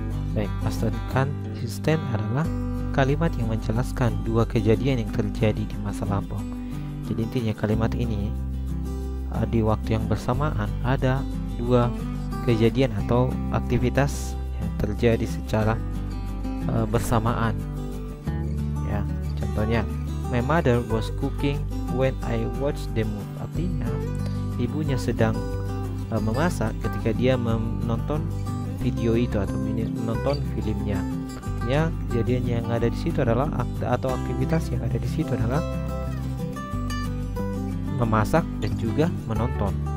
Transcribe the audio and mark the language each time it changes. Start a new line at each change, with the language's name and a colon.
Indonesian: Baik, past continuous tense adalah kalimat yang menjelaskan dua kejadian yang terjadi di masa lampau. Jadi intinya kalimat ini di waktu yang bersamaan ada dua kejadian atau aktivitas yang terjadi secara bersamaan. Ya, contohnya,
English: my mother was cooking when I watched the movie.
Indonesian: Artinya ibunya sedang memasak ketika dia menonton video itu atau menonton filmnya. Ya, kejadian yang ada di situ adalah atau aktivitas yang ada di situ adalah memasak dan juga menonton.